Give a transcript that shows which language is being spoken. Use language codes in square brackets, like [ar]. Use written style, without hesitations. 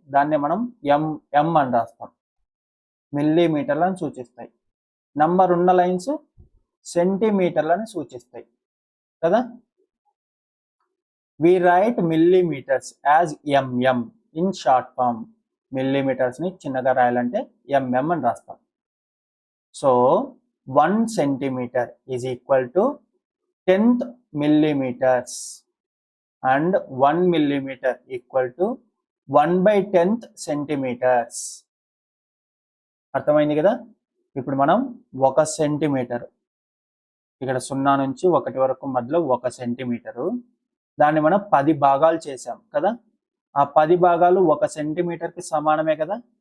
[te] దాన్ని మనం ఎం అని రాస్తాం, మిల్లీమీటర్లను సూచిస్తాయి. నంబర్ ఉన్న లైన్స్ సెంటీమీటర్లను సూచిస్తాయి కదా. [en] We write millimetres as MM in short form. [te] Millimetres ని చిన్నగా రాయాలంటే ఎంఎం అని రాస్తాం. [en] So 1 centimetre is equal to 10th millimeters and 1 millimeter equal to 1/10th centimeters. [te] అర్థమైంది కదా. ఇప్పుడు మనం 1 సెంటీమీటర్, ఇక్కడ 0 నుంచి 1 వరకు మధ్యలో 1 సెంటీమీటరు, దాన్ని మనం 10 భాగాలు చేసాం కదా. ఆ 10 భాగాలు 1 సెంటీమీటర్కి సమానమే కదా.